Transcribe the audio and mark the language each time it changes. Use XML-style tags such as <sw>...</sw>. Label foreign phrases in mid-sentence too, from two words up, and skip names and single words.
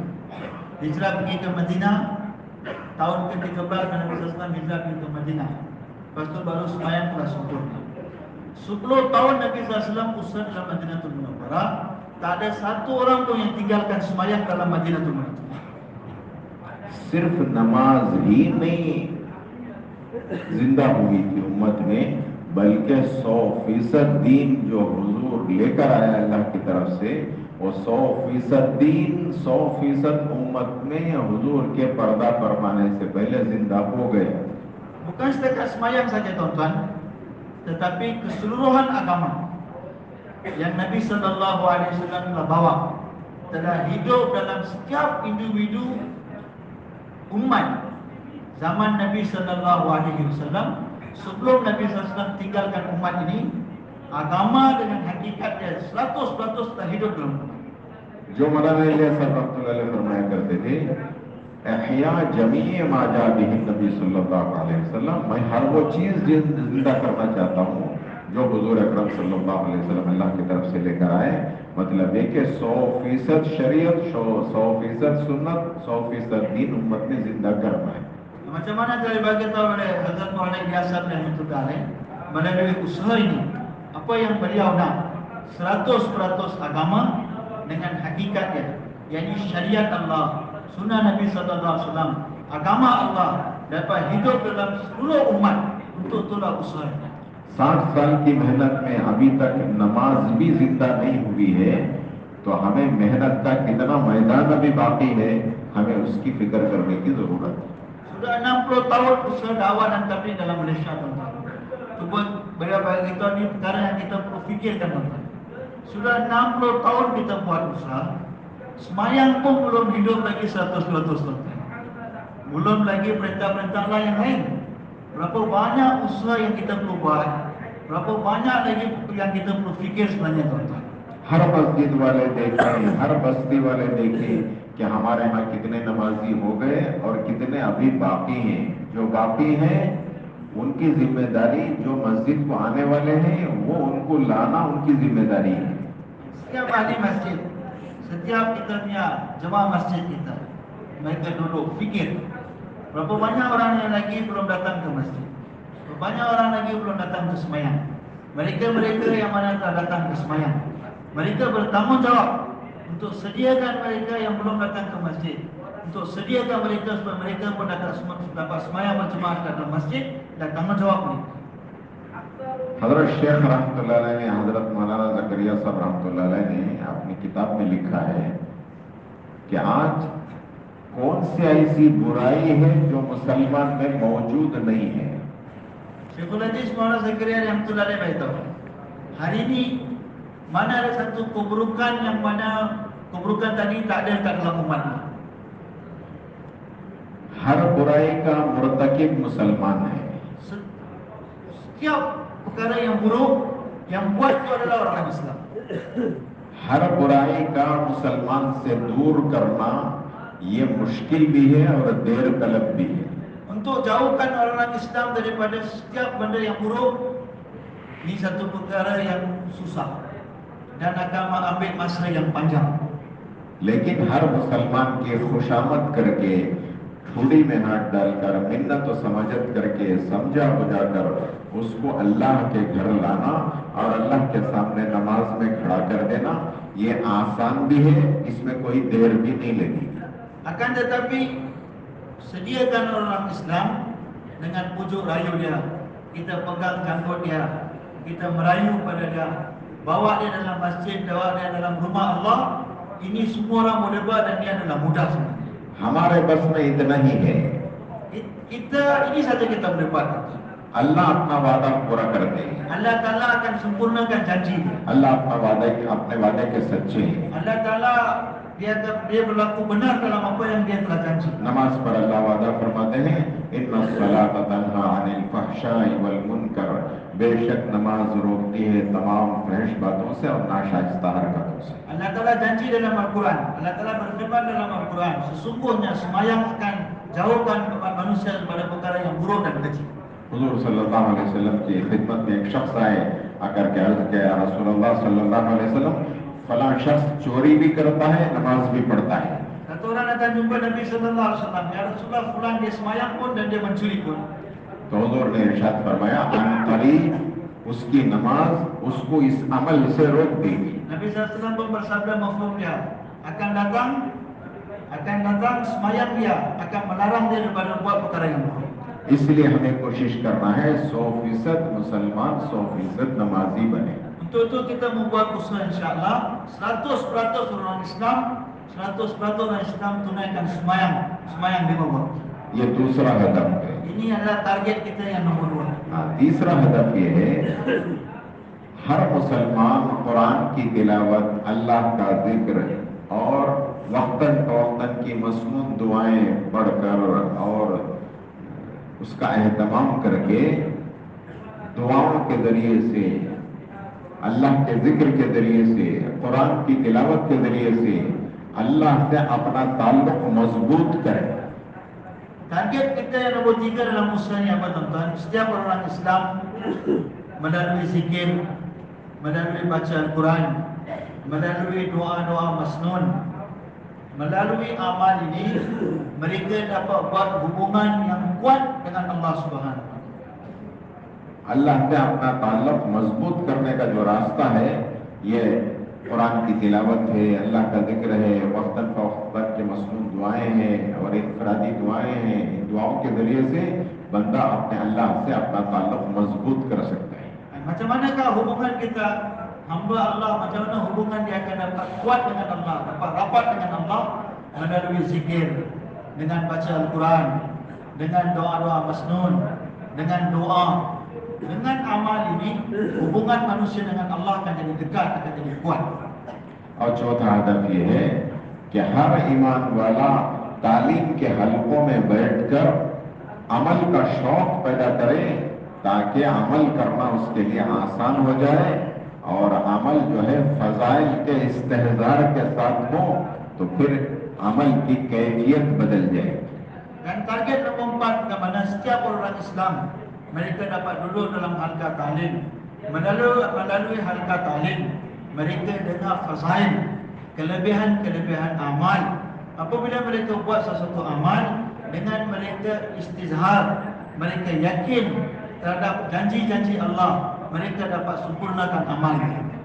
<ms>Hijrah pergi ke Madinah, tahun ke-13 Nabi SAW hijrah pergi ke Madinah. Lepas tu baru semayang telah sempurna. 10 tahun Nabi SAW usaha dalam Madinatul Munawwarah, tak ada satu orang pun yang tinggalkan semayang dalam Madinatul Munawwarah.</ms> <ur>صرف نماز ہی نہیں زندہ ہوئی تھی امت میں، بلکہ 100% دین جو حضور لے کر آیا اللہ کی طرف سے، وہ 100% دین 100% امت میں حضور کے پردہ فرمانے سے پہلے زندہ ہو گئے.</ur> <ms>Bukan setakat semayang saja tuan-tuan, tetapi keseluruhan agama yang Nabi</ms> <ar>صلى الله عليه وسلم</ar> <ms>telah bawa telah hidup dalam setiap individu umat zaman Nabi</ms> <ar>صلى الله عليه وسلم.</ar> <ms>Sebelum Nabi SAW tinggalkan umat ini, agama dengan hakikatnya 100% telah hidup dalam umat.</ms> <ur>جو مولانا الیاس صاحب</ur> <ar>رحمة الله عليه</ar> <ur>فرمایا کرتے تھے,</ur> <ar>أحيا جميع ما جاء به النبي صلى الله عليه وسلم,</ar> <ur>میں ہر وہ چیز زندہ کرنا چاہتا ہوں جو حضور اکرم</ur> <ar>صلى الله عليه وسلم</ar> <ur>اللہ کی طرف سے لے کر آئے. مطلب یہ کہ 100% شریعت، 100% سنت، 100% دین امت میں زندہ کرنا ہے.</ur> <ms>Macam mana cara bagi tahu oleh Hazrat Maulana Ilyas</ms> <ar>رحمه الله عليه</ar> <ms>melalui usaha ini apa yang beliau nak 100% agama dengan hakikatnya, yakni syariat Allah, sunnah Nabi</ms> <ar>صلى الله عليه وسلم,</ar> <ms>agama Allah dapat hidup dalam seluruh umat. Untuk itulah usahanya.</ms> <ur>60 سال کی محنت میں ابھی تک نماز بھی زندہ نہیں ہوئی ہے، تو ہمیں محنت کا کتنا میدان ابھی باقی ہے، ہمیں اس کی فکر کرنے کی ضرورت ہے.</ur> <ms>Sudah 60 tahun usaha dakwah dan tabligh dalam Malaysia, tuan-tuan. Cuba berapa kita ni perkara yang kita perlu fikirkan, tuan-tuan. Sudah 60 tahun kita buat usaha, semayang pun belum hidup lagi 100%, tuan-tuan. Belum lagi perintah-perintah Allah yang lain. Berapa banyak usaha yang kita perlu buat, berapa banyak lagi yang kita perlu fikir sebenarnya, tuan-tuan.</ms> <ur>ہر مسجد والے دیکھیں، ہر بستی والے دیکھیں کہ ہمارے یہاں کتنے نمازی ہو گئے اور کتنے ابھی باقی ہیں. جو باقی ہیں ان کی ذمہ داری، جو مسجد کو آنے والے ہیں وہ ان کو لانا ان کی ذمہ داری ہے.</ur> <ms>Setiap ahli masjid setiap kita punya jemaah masjid kita, mereka duduk fikir, berapa banyak orang yang lagi belum datang ke masjid, berapa banyak orang lagi belum datang ke semayang. Mereka yang mana telah datang ke semayang, mereka bertanggungjawab untuk sediakan mereka yang belum datang ke masjid, untuk sediakan mereka supaya mereka pun dapat semayang berjemaah ke dalam masjid, dan tanggungjawab mereka.</ms> <ur>حضرت شیخ</ur> <ar>رحمة الله عليه</ar> <ur>نے، حضرت مولانا زکریا صاحب</ur> <ar>رحمة الله عليه</ar> <ur>نے اپنی کتاب میں لکھا ہے کہ آج کون سی ایسی برائی ہے جو مسلمان میں موجود نہیں ہے.</ur> <ms>Syekhul Hadis Maulana Zakaria</ms> <ar>رحمة الله عليه</ar> <ms>beritahu, hari ini mana ada satu keburukan yang mana keburukan tadi tak ada kat dalam umat ini.</ms> <ur>ہر برائی کا مرتکب مسلمان ہے.</ur> <ms>Setiap perkara yang buruk yang buat itu adalah orang Islam.</ms> <ur>ہر برائی کا مسلمان سے دور کرنا یہ مشکل بھی ہے اور دیر طلب بھی ہے.</ur> <ms>Untuk jauhkan orang Islam daripada setiap benda yang buruk, ini satu perkara yang susah dan akan mengambil masa yang panjang.</ms> <ur>لیکن ہر مسلمان کی خوشامد کرکے، ٹھوڑی میں ہاتھ ڈال کر، منت اور سمجھت کرکے، سمجھا بجھا کر اس کو اللہ کے گھر لانا اور اللہ کے سامنے نماز میں کھڑا کر دینا، یہ آسان بھی ہے، اس میں کوئی دیر بھی نہیں لگی.</ur> <ms>Akan tetapi sediakan orang Islam dengan pujuk rayu dia, kita pegang janggut dia, kita merayu pada dia, bawa dia dalam masjid, bawa dia dalam rumah Allah. Ini semua orang boleh buat dan dia adalah mudah sebenarnya.</ms> <ur>ہمارے بس میں اتنا ہی ہے.</ur> <ms>Ini saja kita boleh buat.</ms> <ur>اللہ اپنا وعدہ پورا کر دے.</ur> <ms>Allah Taala akan sempurnakan janji.</ms> <ur>اللہ اپنے وعدے کے سچے ہیں.</ur> <ms>Allah Taala dia berlaku benar dalam apa yang dia telah janji.</ms> <ur>نماز پر اللہ وعدہ فرماتے ہیں,</ur> <ar>إن الصلاة تنهى عن الفحشاء والمنكر,</ar> <ur>بے شک نماز روکتی ہے تمام فحش باتوں سے اور ناشائستہ حرکتوں سے.</ur> <ms>Allah Taala janji dalam Al-Quran. Allah Taala berfirman dalam Al-Quran, sesungguhnya sembahyang akan jauhkan manusia daripada perkara yang buruk dan keji.</ms> <ur>حضور</ur> <ar>صلى الله عليه وسلم</ar> <ur>کی خدمت میں ایک شخص آ کر کے عرض کیا,</ur> <ar>يا رسول الله صلى الله عليه وسلم,</ar> <ur>فلاں شخص چوری بھی کرتا ہے، نماز بھی پڑھتا ہے.</ur> <ms>Satu orang datang jumpa Nabi</ms> <ar>صلى الله عليه وسلم، يا رسول الله,</ar> <ms>fulan dia sembahyang pun dan dia mencuri pun.</ms> <ur>تو حضور نے ارشاد فرمایا، انکری اس کی نماز اس کو اس عمل سے روک دے گی.</ur> <ms>Nabi</ms> <ar>صلى الله عليه وسلم</ar> <ms>pun bersabda mafhum dia, akan datang sembahyang dia akan melarang dia daripada buat perkara yang buruk.</ms> <ur>اس لیے ہمیں کوشش کرنا ہے 100% مسلمان 100% نمازی بنے.</ur> <ms>Untuk itu kita membuat usaha insya-Allah 100% orang Islam, 100% orang Islam tunaikan sembahyang 5 waktu.</ms> <ur>یہ دوسرا ہدف ہے.</ur> <ms>Ini adalah target kita yang nomor 2.</ms> <ur>تیسرا ہدف یہ ہے، ہر مسلمان قرآن کی تلاوت، اللہ کا ذکر اور وقتاً فوقتاً کی مسنون دعائیں پڑھ کر اور اس کا اہتمام کر کے، دعاؤں کے ذریعے سے، اللہ کے ذکر کے ذریعے سے، قرآن کی تلاوت کے ذریعے سے اللہ سے اپنا تعلق مضبوط کریں.</ur> <ms>Target kita yang nomor 3 dalam usaha ini apa tuan-tuan? Setiap orang Islam melalui zikir, melalui baca Al-Quran, melalui doa-doa masnun, melalui amal ini, mereka dapat buat hubungan yang kuat dengan Allah</ms> <ar>سبحانه وتعالى.</ar> <ur>اللہ سے اپنا تعلق مضبوط کرنے کا جو راستہ ہے، یہ قرآن کی تلاوت ہے، اللہ کا ذکر ہے، وقتاً فوقتاً کے مسنون دعائیں ہیں اور انفرادی دعائیں ہیں. ان دعاؤں کے ذریعے سے بندہ اپنے اللہ سے اپنا تعلق مضبوط کر سکتا ہے.</ur> <ms>Macam manakah hubungan kita hamba Allah, macam mana hubungan dia akan dapat kuat dengan Allah, dapat rapat dengan Allah? Melalui zikir, dengan baca Al-Quran, dengan doa-doa masnun, dengan doa. Dengan amal ini, hubungan manusia dengan Allah akan jadi dekat, akan jadi kuat.</ms> <ur>اور چوتھا ہدف یہ ہے کہ ہر ایمان والا تعلیم کے حلقوں میں بیٹھ کر عمل کا شوق پیدا کرے، تاکہ عمل کرنا اس کے لیے آسان ہو جائے اور عمل جو ہے فضائل کے استحضار کے ساتھ ہو، تو پھر عمل کی کیفیت بدل جائے.</ur> <ms>Dan target nomor 4 ke mana setiap orang Islam mereka dapat duduk dalam halqa ta'lim. Melalui halqa ta'lim, mereka dengar fazail, kelebihan-kelebihan amal. Apabila mereka buat sesuatu amal dengan mereka istizhar, mereka yakin terhadap janji-janji Allah, mereka dapat sempurnakan amalnya.</ms>